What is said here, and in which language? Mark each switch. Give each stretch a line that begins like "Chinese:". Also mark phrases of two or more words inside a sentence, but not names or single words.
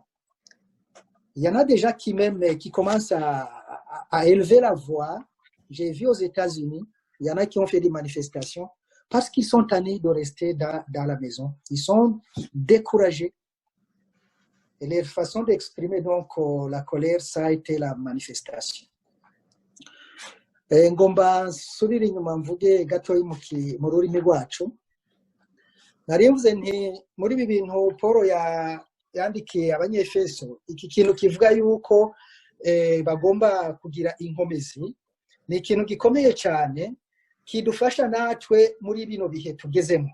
French: Il y en a déjà qui commencent à élever la voix. J'ai vu aux États-Unis, il y en a qui ont fait des manifestations parce qu'ils sont tannés de rester dans la maison. Ils sont découragés. Et leur façon d'exprimer donc la colère, ça a été la manifestation.
Rundi: Ngomba nsubire inyuma mvuge gatoyi mu rurimi rwacu. Nari mvuze nti muri ibi bintu Paul yandikiye abanyefeso, iki kintu kivuga yuko bagomba kugira inkomezi, ni ikintu gikomeye cyane kidufasha natwe muri bino bihe tugezemo.